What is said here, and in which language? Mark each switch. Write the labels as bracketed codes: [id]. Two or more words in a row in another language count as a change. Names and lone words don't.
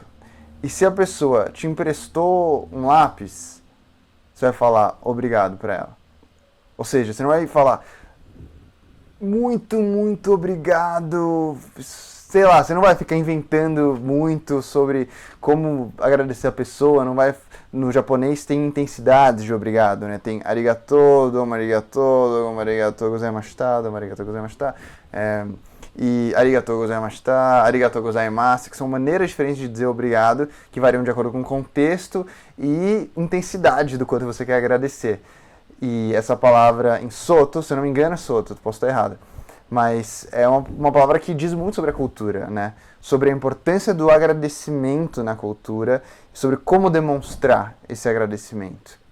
[pt] E se a pessoa te emprestou um lápis, você vai falar obrigado para ela. Ou seja, você não vai falar muito, muito obrigado, sei lá, você não vai ficar inventando muito sobre como agradecer a pessoa, não vai... No japonês tem intensidades de obrigado, né? [ja] Tem ありがとう、どうもありがとうございました、どうもありがとうございました, e ありがとうございました、ありがとうございます, [pt] que são maneiras diferentes de dizer obrigado, que variam de acordo com o contexto e intensidade do quanto você quer agradecer. E essa palavra em Soto, se eu não me engano é Soto, posso estar errado, mas é uma palavra que diz muito sobre a cultura, né? Sobre a importância do agradecimento na cultura, sobre como demonstrar esse agradecimento.